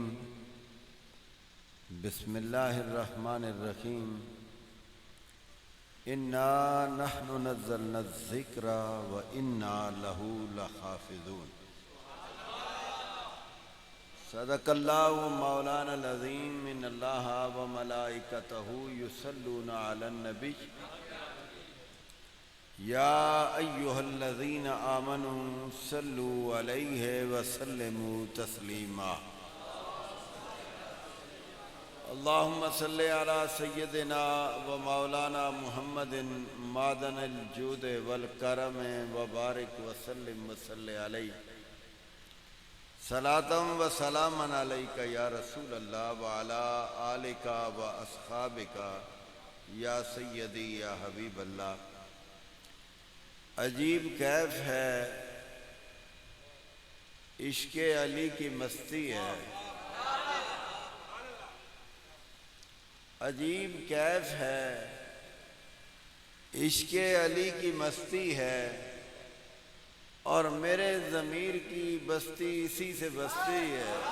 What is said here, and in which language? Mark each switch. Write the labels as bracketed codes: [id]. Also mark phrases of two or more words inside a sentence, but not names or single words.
[ar] بسم الله الرحمن الرحيم. إنا نحن نزلنا ذكرا و إنا له لحافظون. صدق الله مولانا عظيم. إن الله و ملائكته يصلون على النبي يا أيها الذين آمنوا صلوا عليه و سلموا تسليما. اللهم صل على سيدنا و مولانا محمد معدن الجود و الكرم و بارك و سلم و صل عليه صلاة و سلاما عليك يا رسول الله و على آلك و أصحابك يا سيدي يا حبيب الله. [ur] عجیب کیف ہے عشقِ علی کی مستی ہے. عجیب کیف ہے عشقِ علی کی مستی ہے اور میرے ضمیر کی بستی اسی سے بستی ہے.